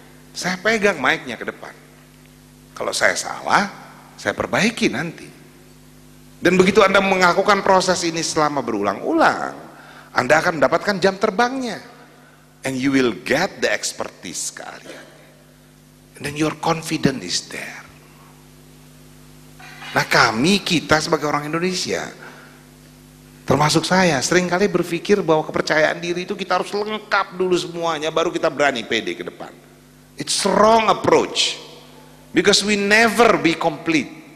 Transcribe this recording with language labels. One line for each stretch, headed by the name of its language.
Indonesian: Saya pegang mic-nya ke depan. Kalau saya salah, saya perbaiki nanti. Dan begitu Anda melakukan proses ini selama berulang-ulang, Anda akan mendapatkan jam terbangnya.
English: And you will get the expertise
Indonesian: kalian.
English: And then your confidence is there.
Indonesian: Nah kita sebagai orang Indonesia, termasuk saya, seringkali berpikir bahwa kepercayaan diri itu kita harus lengkap dulu semuanya, baru kita berani pede ke depan.
English: It's wrong approach. Because we never be complete.